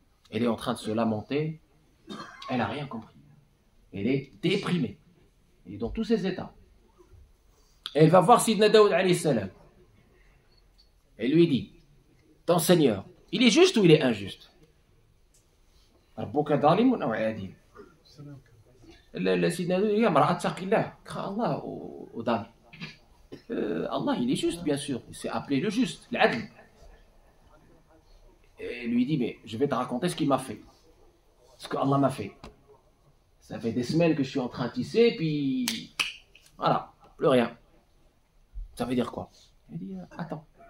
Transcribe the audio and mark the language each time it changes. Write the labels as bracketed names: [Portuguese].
[French] Elle est en train de se lamenter, elle n'a rien compris. Elle est déprimée, elle est dans tous ses états. Elle va voir Sidna Daoud alayhi salam. Elle lui dit, ton Seigneur, il est juste ou il est injuste? [Arabic] ربك ظالم أو عادل؟ سيدنا داود يا امرأة اتقي الله، crains Allah au ظالم. [French] Allah il est juste bien sûr, c'est appelé le juste, l'adl. Et lui dit, mais je vais te raconter ce qu'il m'a fait, ce que Allah m'a fait. Ça fait des semaines que je suis en train de tisser, puis voilà, plus rien. Ça veut dire quoi? Il dit, attends.